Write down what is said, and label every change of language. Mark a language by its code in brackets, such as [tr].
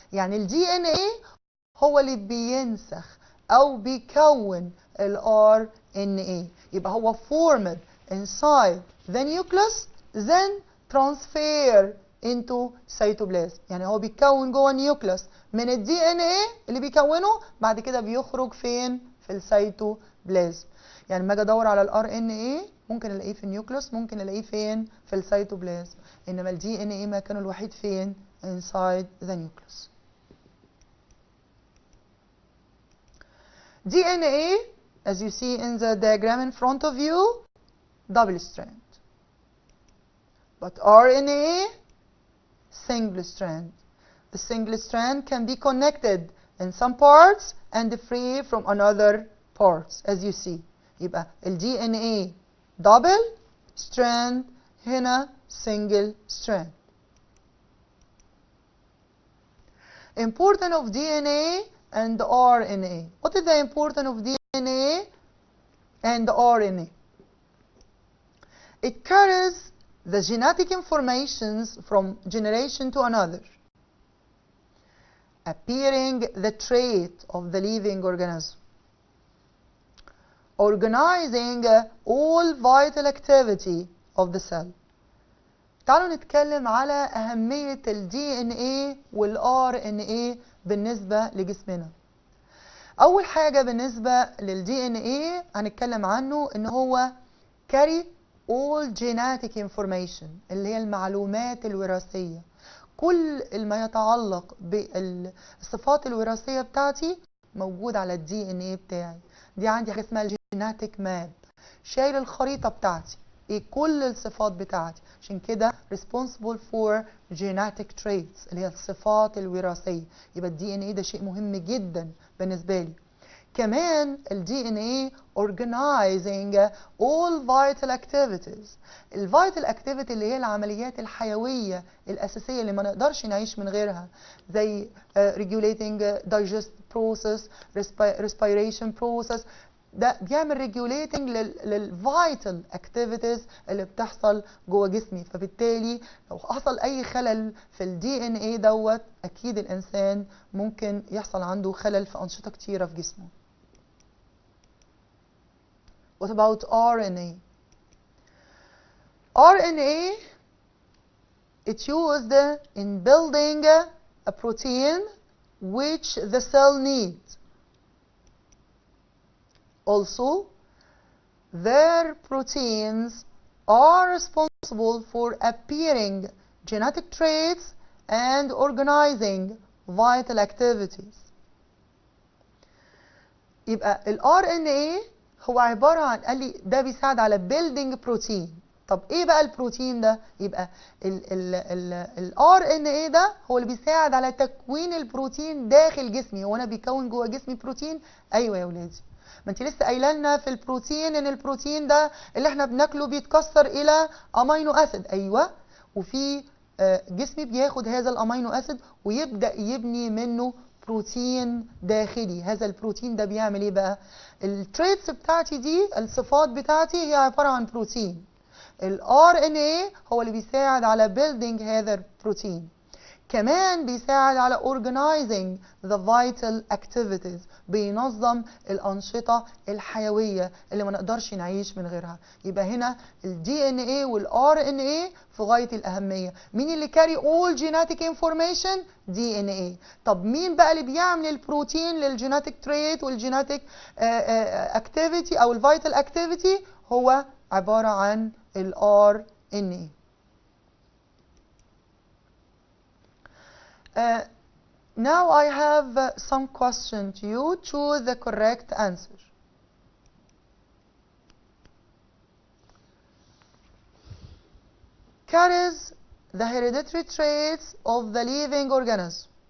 [ar] يعني ال DNA هو اللي بينسخ او بيكون ال RNA، يبقى هو formed inside the nucleus then transfer into cytoplasm. يعني هو بيتكون جوه النيوكليوس من ال DNA اللي بيكونه، بعد كده بيخرج فين؟ في السيتوبلازم. يعني لما اجي ادور على ال RNA ممكن الاقيه في النيوكليوس، ممكن الاقيه فين؟ في السيتوبلازم، انما ال DNA مكانه الوحيد فين؟ inside the nucleus. [en] DNA as you see in the diagram in front of you double strand, but RNA single strand. The single strand can be connected in some parts and free from another parts as you see. [ar] يبقى ال DNA double strand، هنا single strand. [en] Importance of DNA and RNA. What is the importance of DNA and RNA? It carries the genetic informations from generation to another, appearing the trait of the living organism, organizing all vital activity of the cell. [ar] تعالوا نتكلم على أهمية ال DNA وال RNA بالنسبة لجسمنا. أول حاجة بالنسبة لل DNA هنتكلم عنه إن هو carry all genetic information اللي هي المعلومات الوراثية. كل ما يتعلق بالصفات الوراثية بتاعتي موجود على ال DNA بتاعي. دي عندي حاجة اسمها الجيناتيك ماب، شايل الخريطة بتاعتي ايه كل الصفات بتاعتي، عشان كده responsible for genetic traits اللي هي الصفات الوراثية. يبقى ال DNA ده شيء مهم جدا بالنسبة لي. كمان ال DNA organizing all vital activities. ال vital activity اللي هي العمليات الحيوية الأساسية اللي ما نقدرش نعيش من غيرها، زي regulating digest process, respiration process. ده بيعمل regulating للفيتال activities اللي بتحصل جوه جسمي. فبالتالي لو حصل أي خلل في ال DNA دوت أكيد الإنسان ممكن يحصل عنده خلل في أنشطة كتيرة في جسمه. [en] What about RNA? RNA it's used in building a protein which the cell needs. Also, their proteins are responsible for appearing genetic traits and organizing vital activities. يبقى ال RNA [ar] هو عبارة عن، قال لي ده بيساعد على building بروتين. طب ايه بقى البروتين ده؟ يبقى ال RNA ده هو اللي بيساعد على تكوين البروتين داخل جسمي. هو انا بيكون جوه جسمي بروتين؟ ايوه يا ولادي. ما انت لسه قايله لنا في البروتين ان البروتين ده اللي احنا بناكله بيتكسر الى امينو اسيد. ايوه، وفي جسمي بياخد هذا الامينو اسيد ويبدا يبني منه بروتين داخلي. هذا البروتين ده بيعمل ايه بقى؟ التريتس بتاعتي دي، الصفات بتاعتي، هي عباره عن بروتين. ال RNA هو اللي بيساعد على building هذا البروتين. كمان بيساعد على organizing the vital activities، بينظم الأنشطة الحيوية اللي ما نقدرش نعيش من غيرها. يبقى هنا ال DNA وال RNA في غاية الأهمية. مين اللي carry all genetic information؟ DNA. طب مين بقى اللي بيعمل البروتين للجيناتيك تريت والجيناتيك activity أو الفيتال activity؟ هو عبارة عن ال RNA. [en] Now I have some question to you. Choose the correct answer. Carries the hereditary traits of the living organism.